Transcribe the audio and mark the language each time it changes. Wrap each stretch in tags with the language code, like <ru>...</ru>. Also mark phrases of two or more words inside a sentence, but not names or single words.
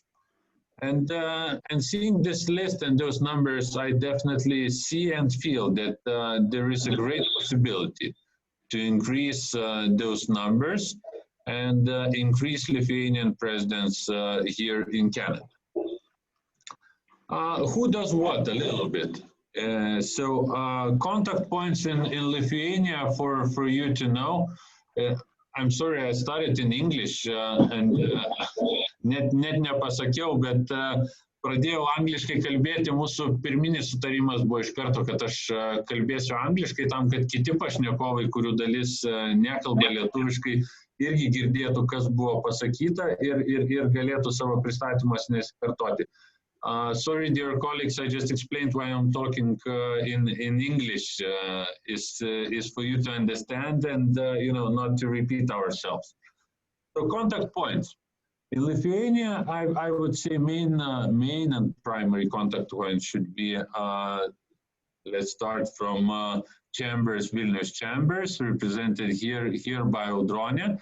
<en>And seeing this list and those numbers, I definitely see and feel that there is a great possibility to increase those numbers and increase Lithuanian presence here in Canada. Who does what a little bit? Contact points in Lithuania for you to know. I'm sorry, I started in English and</en> <lt>net nepasakiau, bet pradėjau angliškai kalbėti. Mūsų pirminis sutarimas buvo iš karto, kad aš kalbėsiu angliškai tam, kad kiti pašnekovai, kurių dalis nekalba lietuviškai, irgi girdėtų, kas buvo pasakyta ir galėtų savo pristatymas nesikartoti.</lt> <en>Sorry, dear colleagues, I just explained why I'm talking in English. Is for you to understand and not to repeat ourselves. So contact points. In Lithuania, I would say main and primary contact points should be, let's start from chambers, Vilnius chambers, represented here by Audronė.</en>